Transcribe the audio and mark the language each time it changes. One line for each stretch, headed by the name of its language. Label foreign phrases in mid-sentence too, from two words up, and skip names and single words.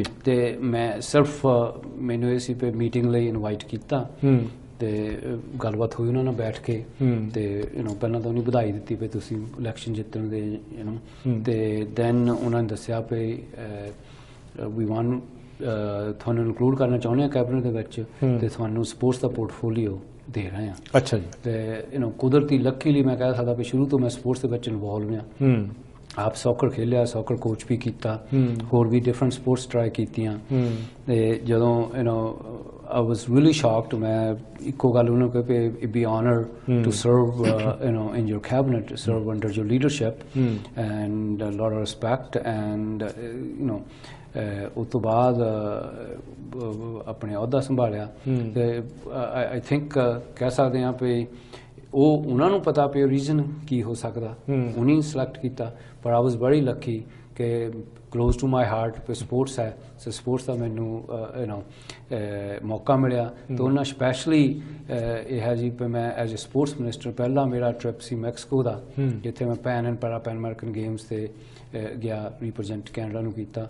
Punjabi: ਤੇ ਮੈਂ ਸਿਰਫ ਮੈਨੂੰ ਇਹ ਸੀ ਵੀ ਮੀਟਿੰਗ ਲਈ ਇਨਵਾਈਟ ਕੀਤਾ ਤੇ ਗੱਲਬਾਤ ਹੋਈ ਉਹਨਾਂ ਨਾਲ ਬੈਠ ਕੇ ਤੇ ਪਹਿਲਾਂ ਤਾਂ ਉਹਨੇ ਵਧਾਈ ਦਿੱਤੀ ਵੀ ਤੁਸੀਂ ਇਲੈਕਸ਼ਨ ਜਿੱਤਣ ਦੇ ਤੇ ਦੈਨ ਉਹਨਾਂ ਨੇ ਦੱਸਿਆ ਵੀ
English: we want
Punjabi: ਤੁਹਾਨੂੰ ਇਨਕਲੂਡ ਕਰਨਾ ਚਾਹੁੰਦੇ ਆ ਕੈਬਨਿਟ ਦੇ ਵਿੱਚ ਤੇ ਤੁਹਾਨੂੰ ਸਪੋਰਟਸ ਦਾ ਪੋਰਟਫੋਲੀਓ ਦੇ ਰਹੇ ਆ। ਅੱਛਾ ਜੀ। ਤੇ ਕੁਦਰਤੀ ਲੱਕੀਲੀ ਮੈਂ ਕਹਿ ਸਕਦਾ ਵੀ ਸ਼ੁਰੂ ਤੋਂ ਮੈਂ ਸਪੋਰਟਸ ਦੇ ਵਿੱਚ ਇਨਵੋਲਵ ਆ। ਆਪ ਸੌਕਰ ਖੇਲਿਆ, ਸੌਕਰ ਕੋਚ ਵੀ ਕੀਤਾ, ਹੋਰ ਵੀ
English: different sports
Punjabi: ਟਰਾਈ ਕੀਤੀਆਂ ਤੇ ਜਦੋਂ
English: I was really shocked.
Punjabi: ਮੈਂ ਇੱਕੋ ਗੱਲ ਉਹਨਾਂ ਨੂੰ ਕਹੀ ਵੀ
English: be honored to serve in your cabinet, serve under your leadership and a lot of respect and
Punjabi: ਉਸ ਤੋਂ ਬਾਅਦ ਆਪਣੇ ਅਹੁਦਾ ਸੰਭਾਲਿਆ ਤੇ
English: I think
Punjabi: ਕਹਿ ਸਕਦੇ ਹਾਂ ਵੀ ਉਹ ਉਹਨਾਂ ਨੂੰ ਪਤਾ ਵੀ ਰੀਜ਼ਨ ਕੀ ਹੋ ਸਕਦਾ, ਉਹਨੇ ਸਿਲੈਕਟ ਕੀਤਾ। ਪਰ
English: I was very lucky
Punjabi: ਕਿ
English: close to my heart
Punjabi: ਸਪੋਰਟਸ ਹੈ ਸੋ ਸਪੋਰਟਸ ਦਾ ਮੈਨੂੰ ਮੌਕਾ ਮਿਲਿਆ ਤੇ ਉਹਨਾਂ ਸਪੈਸ਼ਲੀ ਇਹ ਹੈ ਜੀ ਮੈਂ
English: as a sports minister
Punjabi: ਪਹਿਲਾ ਮੇਰਾ ਟ੍ਰਿਪ ਸੀ ਮੈਕਸੀਕੋ ਦਾ ਜਿੱਥੇ ਮੈਂ ਪੈਨ ਐਂਡ ਪੈਨ ਅਮਰੀਕਨ ਗੇਮਸ ਤੇ ਗਿਆ ਰਿਪਰੈਜ਼ੈਂਟ ਕੈਨੇਡਾ ਨੂੰ ਕੀਤਾ।